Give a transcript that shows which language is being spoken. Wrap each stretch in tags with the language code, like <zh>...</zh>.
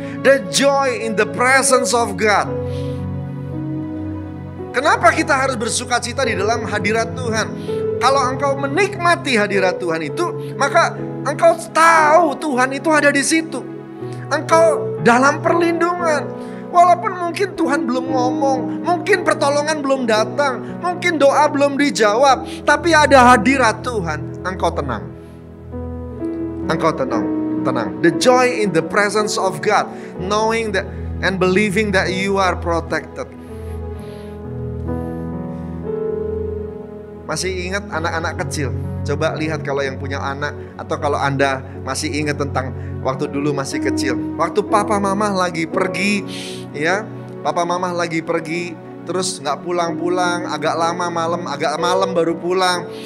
<en>The joy in the presence of God.</en> <id>Kenapa kita harus bersukacita di dalam hadirat Tuhan? Kalau engkau menikmati hadirat Tuhan itu, maka engkau tahu Tuhan itu ada di situ. Engkau dalam perlindungan. Walaupun mungkin Tuhan belum ngomong, mungkin pertolongan belum datang, mungkin doa belum dijawab, tapi ada hadirat Tuhan, engkau tenang. Engkau tenang.</id> <en>The joy in the presence of God, knowing that and believing that you are protected.</en> <id>Masih ingat anak-anak kecil? Coba lihat kalau yang punya anak, atau kalau Anda masih ingat tentang waktu dulu masih kecil. Waktu papa mama lagi pergi, ya, papa mama lagi pergi, terus nggak pulang-pulang, agak malam baru pulang.</id>